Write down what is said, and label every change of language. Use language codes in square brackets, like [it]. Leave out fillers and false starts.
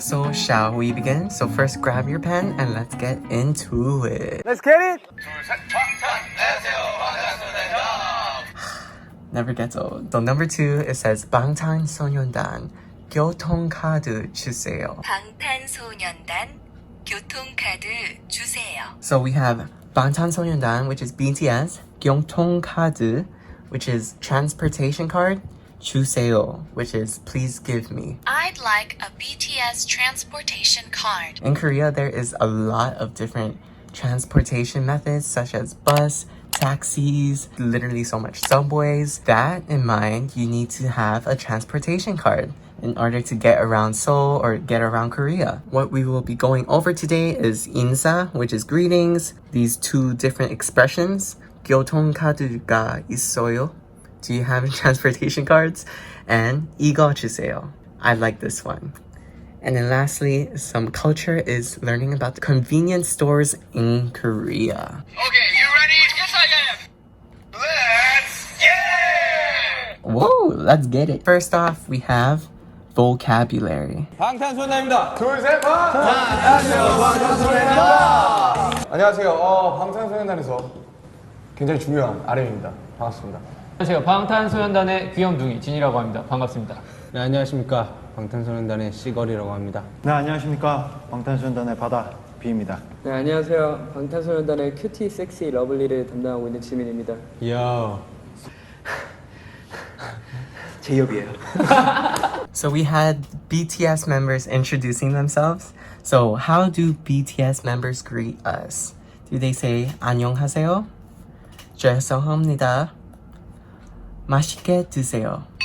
[en] So shall we begin? So first grab your pen and let's get into it. Let's get it! Never gets old. So number 2, it says [ko] 방탄소년단 교통카드 주세요. [en] 방탄소년단 교통카드 주세요. So we have 방탄소년단, which is BTS, 교통카드, which is transportation card, [ko] 주세요, [en] which is please give me. I'd like a BTS transportation card. In Korea, there is a lot of different transportation methods such as bus, taxis, literally so much subways. That in mind, you need to have a transportation card in order to get around Seoul or get around Korea. What we will be going over today is 인사, which is greetings, these two different expressions, [ko] 교통카드가 있어요, [en] do you have transportation cards? And [ko] 이거 주세요, [en] I like this one. And then lastly, some culture is learning about the convenience stores in Korea. Okay, you ready? Yes, I am! Let's get it! Whoa, let's get it. First off, we have vocabulary. [ko] 방탄소년단입니다. 둘, 셋, 안녕하세요, 방탄소년단입니다. 안녕하세요. 방탄소년단에서 굉장히 중요한 RM입니다. 반갑습니다. 안녕하세요. 방탄소년단의 귀염둥이 진이라고 합니다. 반갑습니다. 네, 안녕하십니까. 방탄소년단의 시걸이라고 합니다. 네, 안녕하십니까. 방탄소년단의 바다 B입니다. 네, 안녕하세요. 방탄소년단의 큐티 섹시 러블리를 담당하고 있는 지민입니다. 요. 제이홉이에요. [en] So we had BTS members introducing themselves. So how do BTS members greet us? Do they say [ko] 안녕하세요? 죄송합니다. 맛있게 드세요.